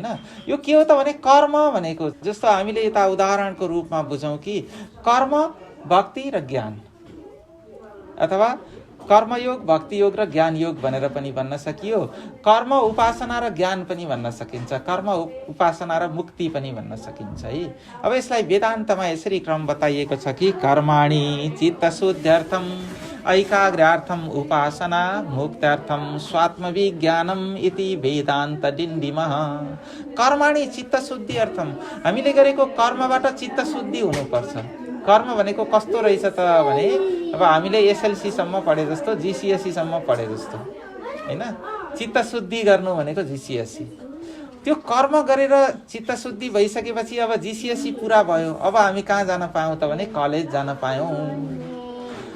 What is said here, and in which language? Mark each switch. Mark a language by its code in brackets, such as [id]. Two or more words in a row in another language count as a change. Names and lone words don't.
[ne] यो के हो त भने कर्म भनेको जस्तो हामीले यता उदाहरणको रूपमा बुझौँ कि कर्म, भक्ति र ज्ञान, अथवा कर्मयोग, भक्ति योग र ज्ञान योग भनेर पनि भन्न सकियो। कर्म, उपासना र ज्ञान पनि भन्न सकिन्छ, कर्म, उपासना र मुक्ति पनि भन्न सकिन्छ है। अब यसलाई वेदान्तमा यसरी क्रम बताइएको छ कि [sa] कर्माणि चित्तशुद्ध्यर्थम ऐकाग्र्यार्थम उपासना मुक्त्यार्थम स्वात्मविज्ञानम इति वेदान्त डिण्डिमः। कर्माणि चित्तशुद्धि अर्थम, [ne] हामीले गरेको कर्मबाट चित्तशुद्धि हुनुपर्छ। कर्म भनेको कस्तो रहेछ त भने अब हामीले एसएलसी सम्म पढे जस्तो, जीसीएससी सम्म पढे जस्तो हैन। चित्तशुद्धि गर्नु भनेको जीसीएससी। त्यो कर्म गरेर चित्तशुद्धि भइसकेपछि अब जीसीएससी पुरा भयो, अब हामी कहाँ जान पायौँ त भने कलेज जान पायौँ।